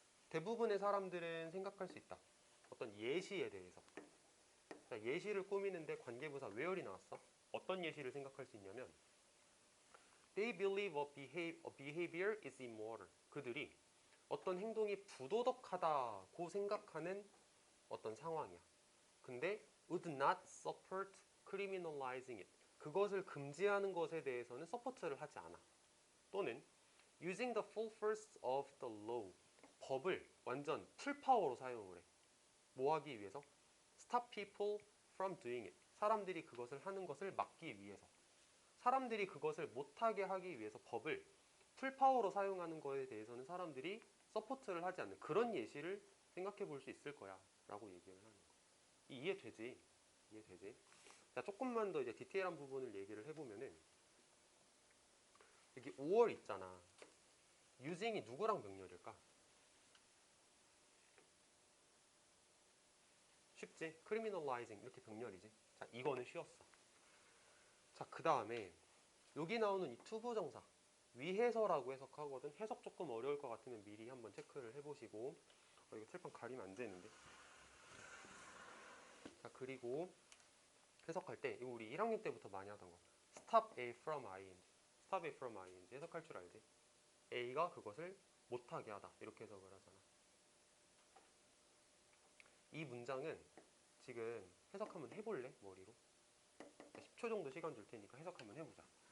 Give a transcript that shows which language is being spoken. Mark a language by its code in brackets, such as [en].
[ko] 대부분의 사람들은 생각할 수 있다. 어떤 예시에 대해서. 자, 예시를 꾸미는데 관계부사 where이 나왔어. 어떤 예시를 생각할 수 있냐면 [en] They believe a behavior is immoral. [ko] 그들이 어떤 행동이 부도덕하다고 생각하는 어떤 상황이야. 근데 [en] would not support criminalizing it. [ko] 그것을 금지하는 것에 대해서는 서포트를 하지 않아. 또는 [en] using the full force of the law. [ko] 법을 완전 풀파워로 사용을 해. 뭐 하기 위해서? [en] Stop people from doing it. [ko] 사람들이 그것을 하는 것을 막기 위해서. 사람들이 그것을 못하게 하기 위해서 법을 풀파워로 사용하는 것에 대해서는 사람들이 서포트를 하지 않는 그런 예시를 생각해 볼 수 있을 거야 라고 얘기를 하는 거야. 이해되지? 이해되지? 자, 조금만 더 이제 디테일한 부분을 얘기를 해보면은 여기 5월 있잖아. using이 누구랑 병렬일까? 쉽지? criminalizing 이렇게 병렬이지. 자, 이거는 쉬웠어. 자, 그 다음에 여기 나오는 이 투부정사 위해서라고 해석하거든. 해석 조금 어려울 것 같으면 미리 한번 체크를 해보시고. 이거 칠판 가리면 안 되는데. 자, 그리고 해석할 때 이거 우리 1학년 때부터 많이 하던 거. [en] stop A from ing. stop A from ing [ko] 해석할 줄 알지? A가 그것을 못하게 하다 이렇게 해석을 하잖아. 이 문장은 지금 해석 한번 해볼래? 머리로 10초 정도 시간 줄 테니까 해석 한번 해보자.